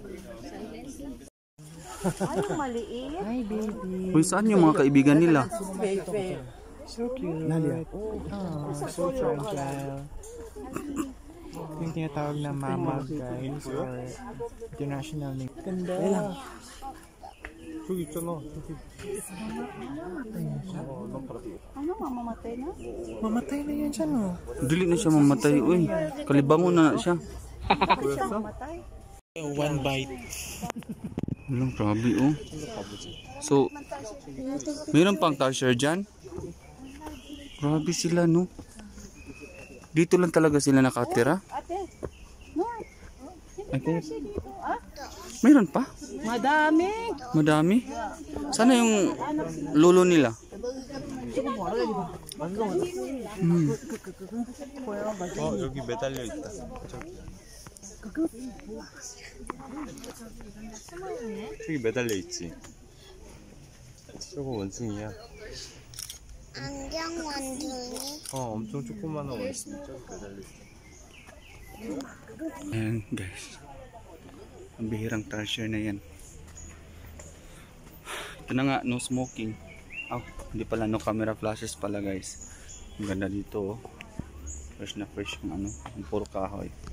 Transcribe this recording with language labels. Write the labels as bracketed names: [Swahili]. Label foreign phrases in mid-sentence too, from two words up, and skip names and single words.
[Filipino] Ay, yung maliit. Ay, baby. Uy, saan yung mga kaibigan nila? [English] So cute. Nalia. So fragile. [Filipino] Yung tinatawag na mama guys or [English] international name. [Filipino] Ganda. [Korean] 저기 있잖아. [Filipino] Ano, mamamatay na? Mamatay na yan dyan oh. [Cebuano] Dili na siya mamatay. Uy, kalibangon na siya. [Filipino] Mamatay? [English] One bite. [Filipino] Walang grabe, oh. So, mayroon pang Tarsier dyan? Grabe sila, no? Dito lang talaga sila nakatira? Ate, no. Ate, mayroon pa? Madami. Madami? Sana yung lolo nila? [Korean] 여기 매달려 있다. 저기 매달려 있지. 저거 원숭이야. 안경 원숭이. 엄청 조그마한 원숭이 저기 매달려 있어. [Filipino] Ayan guys. Ang bihirang Tarsier na yan. Ito na nga, [English] no smoking. [Filipino] Hindi pala, [English] no camera flashes [Filipino] pala guys. Ang ganda dito, oh. Fresh na fresh yung ano, ang puro kahoy.